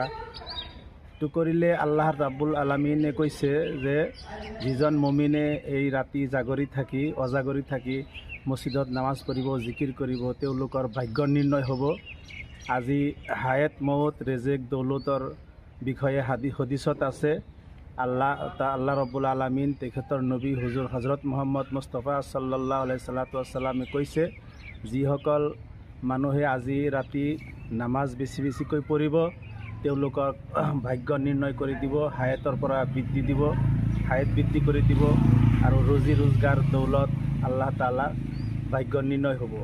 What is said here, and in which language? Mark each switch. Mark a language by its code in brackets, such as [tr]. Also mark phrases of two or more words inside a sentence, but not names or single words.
[as] এইটো কৰিলে আল্লাহ ৰাব্বুল আলামিনে কৈছে যে যিজন মুমিনে এই ৰাতি জাগৰি থাকি অজাগৰি থাকি মছজিদত নামাজ পঢ়িব, জিকিৰ কৰিব, তেওঁলোকৰ ভাগ্য নিৰ্ণয় হ'ব। আজি হায়াত মৌত ৰেজেক দৌলতৰ বিষয়ে হাদিছত আছে। আল্লাহ ৰব্বুল আলামিন তেখেতৰ নবী হুজুৰ হজৰত মুহাম্মদ মুস্তাফা [ar] صلى الله عليه [as] ওয়াসাল্লামে কৈছে, যিসকল মানুহে আজি ৰাতি নামাজ বেছি বেছিকৈ পঢ়িব, তেওঁলোকক ভাগ্য নিৰ্ণয় কৰি দিব, হায়াতৰ পৰা বৃদ্ধি দিব, হায়াত বৃদ্ধি কৰি দিব, আৰু ৰুজি ৰোজগাৰ দৌলত আল্লাহ তাআলা ভাগ্য নিৰ্ণয় হ'ব।